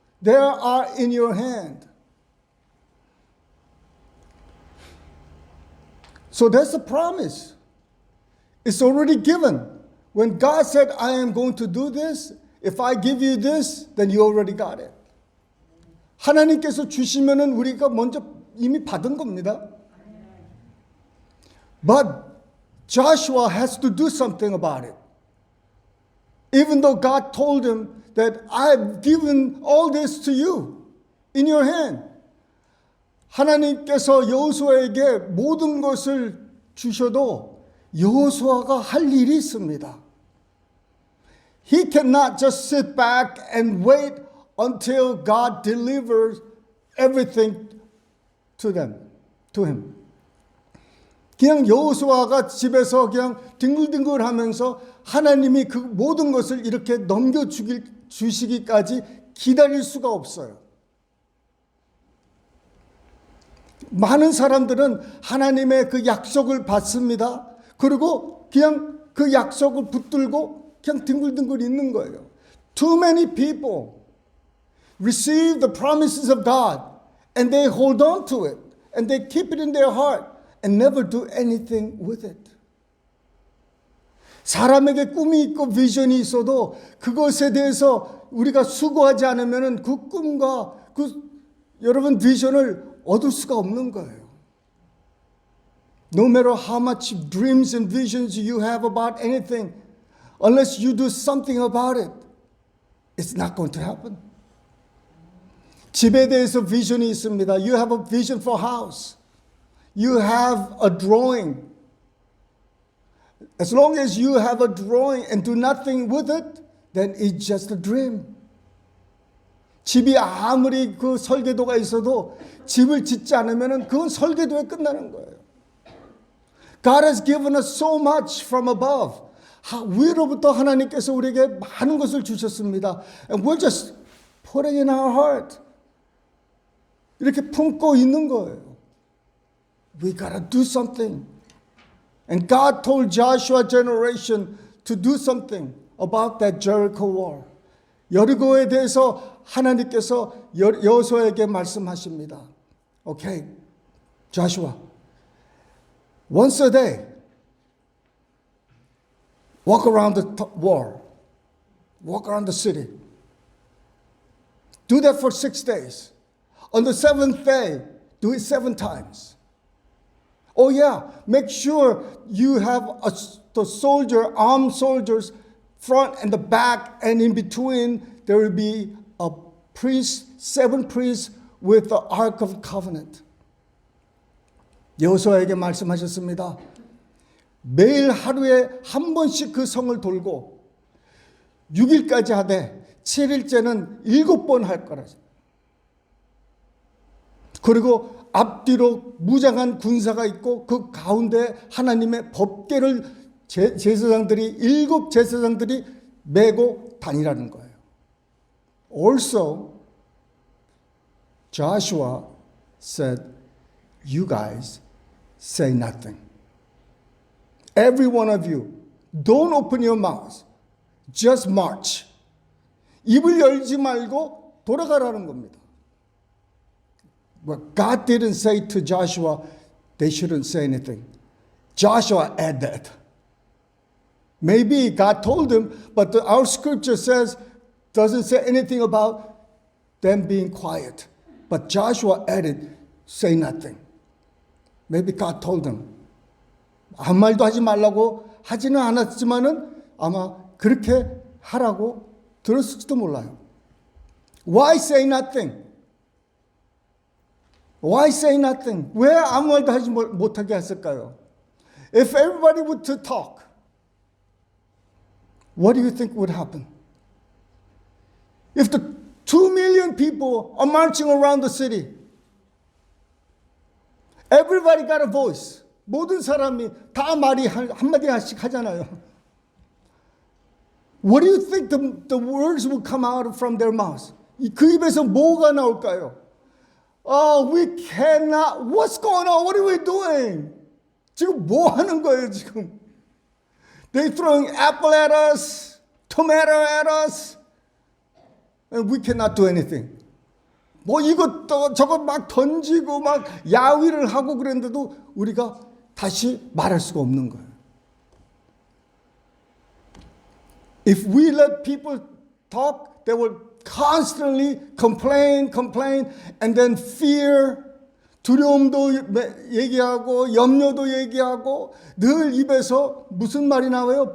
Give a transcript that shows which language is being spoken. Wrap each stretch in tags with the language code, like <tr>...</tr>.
<en>They are in your hand. So that's the promise. It's already given. When God said, I am going to do this, if I give you this, then you already got it.</en> <ko>하나님께서 주시면은 우리가 먼저 이미 받은 겁니다.</ko> <en>But Joshua has to do something about it. Even though God told him that I have given all this to you in your hand.</en> <ko>하나님께서 여호수아에게 모든 것을 주셔도 여호수아가 할 일이 있습니다.</ko> <en>He cannot just sit back and wait until God delivers everything to him.</en> <ko>그냥 여호수아가 집에서 그냥 뒹굴뒹굴하면서 하나님이 그 모든 것을 이렇게 주시기까지 기다릴 수가 없어요. 많은 사람들은 하나님의 그 약속을 받습니다. 그리고 그냥 그 약속을 붙들고 그냥 뒹굴뒹굴 있는 거예요.</ko> <en>Too many people receive the promises of God and they hold on to it and they keep it in their heart and never do anything with it.</en> <ko>사람에게 꿈이 있고 비전이 있어도 그것에 대해서 우리가 수고하지 않으면 그 꿈과 여러분 비전을 얻을 수가 없는 거예요.</ko> <en>No matter how much dreams and visions you have about anything, unless you do something about it, it's not going to happen.</en> <ko>집에 대해서 비전이 있습니다.</ko> <en>You have a vision for house. You have a drawing. As long as you have a drawing and do nothing with it, then it's just a dream.</en> <ko>집이 아무리 그 설계도가 있어도 집을 짓지 않으면 그건 설계도에 끝나는 거예요.</ko> <en>God has given us so much from above.</en> <ko>위로부터 하나님께서 우리에게 많은 것을 주셨습니다.</ko> <en>And we're just putting in our heart.</en> <ko>이렇게 품고 있는 거예요.</ko> <en>We gotta do something. And God told Joshua generation to do something about that Jericho wall.</en> <ko>여리고에 대해서 하나님께서 여호수아에게 말씀하십니다.</ko> <en>Okay, Joshua, once a day, walk around the wall, walk around the city. Do that for 6 days. On the 7th day, do it 7 times. Oh yeah, make sure you have the armed soldiers, front and the back, and in between there will be a priest, 7 priests with the Ark of Covenant.</en> <ko>여호수아에게 말씀하셨습니다. 매일 하루에 한 번씩 그 성을 돌고 6일까지 하되 7일째는 7번 할 거라. 그리고 앞뒤로 무장한 군사가 있고 그 가운데 하나님의 법궤를 제사장들이 7 제사장들이 메고 다니라는 거예요.</ko> <en>Also, Joshua said, "You guys say nothing. Every one of you, don't open your mouths. Just march."</en> <ko>입을 열지 말고 돌아가라는 겁니다.</ko> <en>But God didn't say to Joshua, they shouldn't say anything. Joshua added that. Maybe God told him, but our scripture doesn't say anything about them being quiet. But Joshua added, say nothing. Maybe God told him.</en> <ko>아무 말도 하지 말라고 하지는 않았지만은 아마 그렇게 하라고 들었을지도 몰라요.</ko> <en>Why say nothing? Why say nothing?</en> <ko>왜 아무 말도 하지 못하게 했을까요?</ko> <en>If everybody were to talk, what do you think would happen? If the 2 million people are marching around the city, everybody got a voice.</en> <ko>모든 사람이 다 말이 한마디 하씩 하잖아요.</ko> <en>What do you think the words would come out from their mouths?</en> <ko>그 입에서 뭐가 나올까요?</ko> <en>Oh, we cannot. What's going on? What are we doing?</en> <ko>지금 뭐 하는 거예요, 지금?</ko> <en>They throwing apple at us, tomato at us, and we cannot do anything.</en> <ko>뭐 이것도 저것 막 던지고 막 야위를 하고 그랬는데도 우리가 다시 말할 수가 없는 거예요.</ko> <en>If we let people talk, they will constantly complain, and then fear,</en> <ko>두려움도 얘기하고 염려도 얘기하고 늘 입에서 무슨 말이 나와요?</ko>